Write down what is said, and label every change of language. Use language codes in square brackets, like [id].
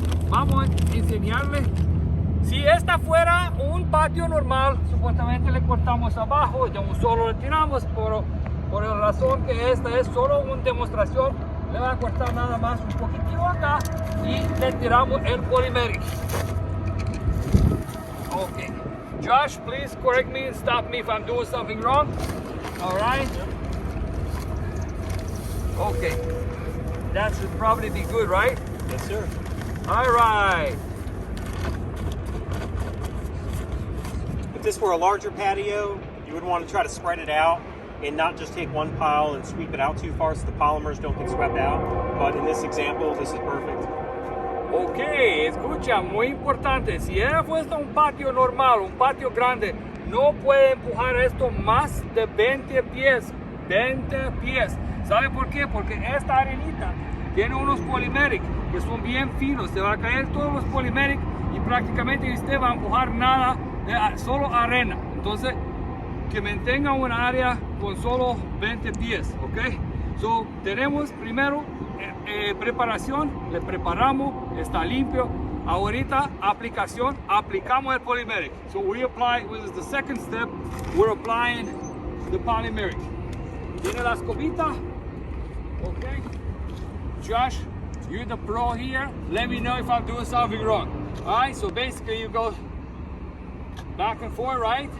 [es] Vamos a enseñarle. Si esta fuera un patio normal, supuestamente le cortamos abajo, de un solo le tiramos, por la razón que esta es solo una demostración, le va a cortar nada más un poquitito acá y le tiramos el polymeric. [en] Okay. Josh, please correct me and stop me if I'm doing something wrong. All right. Okay. That should probably be good, right? Yes, sir. All right. If this were a larger patio, you would want to try to spread it out and not just take one pile and sweep it out too far so the polymers don't get swept out. But in this example, this is perfect. [es] Ok, escucha, muy importante. Si fuese un patio normal, un patio grande, no puede empujar esto más de 20 pies. 20 pies. ¿Sabe por qué? Porque esta arenita tiene unos polymeric que son bien finos. Se va a caer todos los polymeric y prácticamente usted va a empujar nada, solo arena. Entonces, que mantenga una área con solo 20 pies, ¿ok? So, tenemos primero preparación, le preparamos, está limpio. Ahorita aplicación, aplicamos el polymeric. [en] So we apply, this is the second step, we're applying the polymeric. [es] Tiene la escobita, [en] okay? Josh, you're the pro here. Let me know if I'm doing something wrong. All right, so basically you go back and forth, right?